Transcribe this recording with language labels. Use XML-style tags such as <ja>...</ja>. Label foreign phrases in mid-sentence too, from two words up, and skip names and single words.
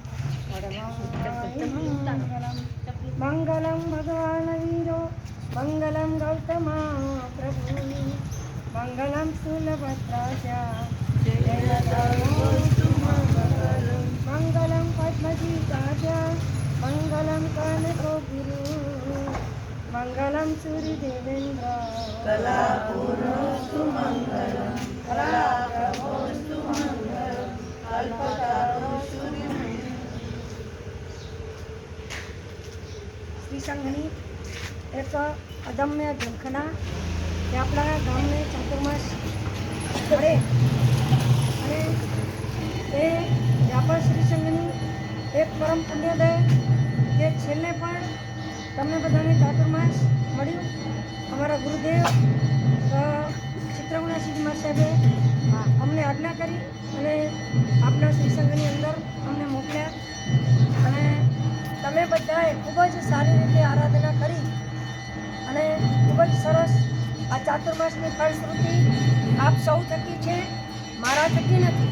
<sa>परममङ्गलं मङ्गलं भगवान् वीरो मङ्गलं गौतमा प्रभु मङ्गलं सुलभद्राजा मंगलम पद्मजी काजा मंगलम कनको गुरु मंगलम सूर्य देवेंद्र कलापुरस्तु मंगलम कलाप्रभोस्तु मंगलम अल्पकारो सूर्य</sa> <gu>શ્રી સંઘની એક અદમ્ય ઝંખના કે આપણા ગામને ચાતુર્માસ મળે અને એ વ્યાપાર શ્રી સંઘની એક પરમ પુણ્યદય કે છેલ્લે પણ તમને બધાને ચાતુર્માસ મળ્યું. અમારા ગુરુદેવ ચિત્રગુણાસિદ્ધમાં સાહેબે અમને આજ્ઞા કરી અને આપણા શ્રી સંઘની અંદર અમને મોકલ્યા અને તમે બધાએ ખૂબ જ સારી રીતે આરાધના કરી અને ખૂબ જ સરસ આ ચાતુર્માસની ફળશ્રુતિ આપ સૌ થકી છે, મારા થકી નથી.</gu>